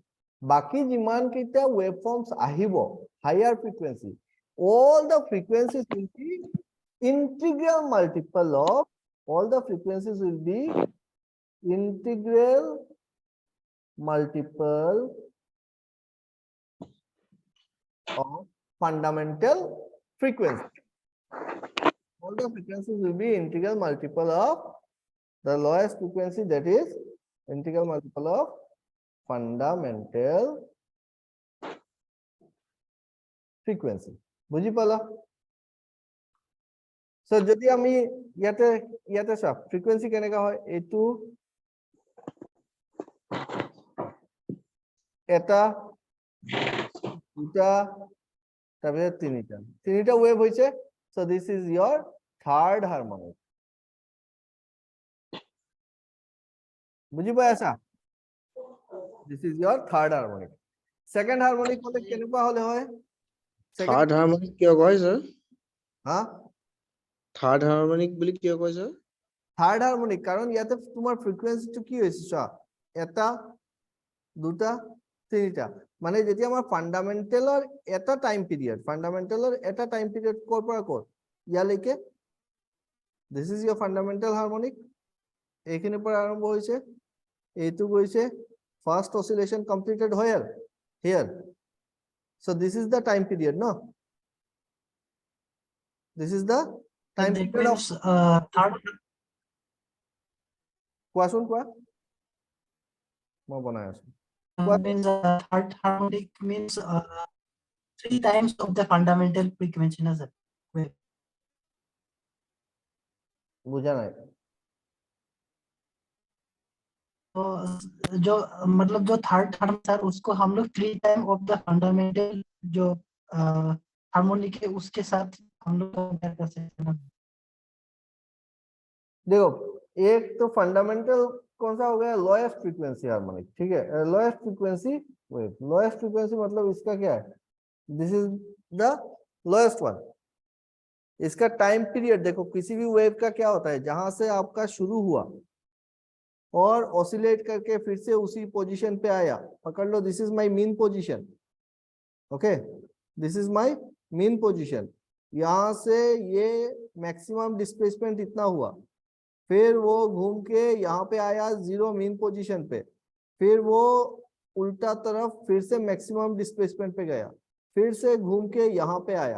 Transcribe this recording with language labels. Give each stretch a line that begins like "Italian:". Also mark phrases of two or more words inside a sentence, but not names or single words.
Assamese: বাকী যিমান কেইটা
English: waveforms आहिबो higher frequency, all the frequencies will be integral multiple of fundamental frequency. All the frequencies will be integral multiple of the lowest frequency, that is integral multiple of fundamental frequency.
Assamese: বুঝি পালা? So যদি আমি ইয়াতে সব frequency কেনেকা হয়, এটু এটা দুটা তারপরে তিনটা ওয়েভ হইছে.
English: So this is your third harmonic.
Assamese: বুঝি পাই আছা?
English: This is your third harmonic. Second harmonic
Assamese: হলে কেনেকুৱা হলে হয়?
English: third harmonic
Assamese: কিয় কয় স্যার? হ্যাঁ,
English: third harmonic
Assamese: বুলি কিয় কয় স্যার?
English: third harmonic
Assamese: কারণ ইয়াতে তোমার ফ্রিকোয়েন্সিটো কি হইছে চা, এটা দুটা তিনটা, মানে যদি আমার ফান্ডামেন্টালৰ এটা
English: time period
Assamese: কৰ পৰা কৰ ইয়ালৈকে,
English: this is your fundamental harmonic,
Assamese: এইখিনিৰ পৰা আৰম্ভ হৈছে, এইটো গৈছে
English: first oscillation completed here. So this is the time period, no? This is the time That period of means third
Assamese: কোৱাচোন কোৱা, মই বনাই আছো.
English: means third harmonic means 3 times of the fundamental frequency na sir.
Assamese: বুঝা নাই?
Hindi: तो जो मतलब जो
English: third harmonic
Hindi: सर उसको हम लोग
English: 3 time of the fundamental
Hindi: जो हार्मोनिक है उसके साथ हम लोग कंपेयर कर सकते हैं. देखो एक तो फंडामेंटल कौन सा हो गया,
English: lowest frequency harmonic,
Hindi: ठीक है,
English: lowest frequency wave. lowest frequency
Hindi: मतलब इसका क्या है,
English: this is the lowest one.
Hindi: इसका
English: time period
Hindi: देखो, किसी भी वेव का क्या होता है, जहां से आपका शुरू हुआ और ऑसिलेट करके फिर से उसी पोजीशन पे आया, पकड़ लो,
English: this is my mean position. okay, this is my mean position.
Hindi: यहां से ये
English: maximum displacement
Hindi: इतना हुआ, फिर वो घूम के यहाँ पे आया
English: zero mean position
Hindi: पे, फिर वो उल्टा तरफ फिर से
English: maximum displacement
Hindi: पे गया, फिर से घूम के यहाँ पे आया.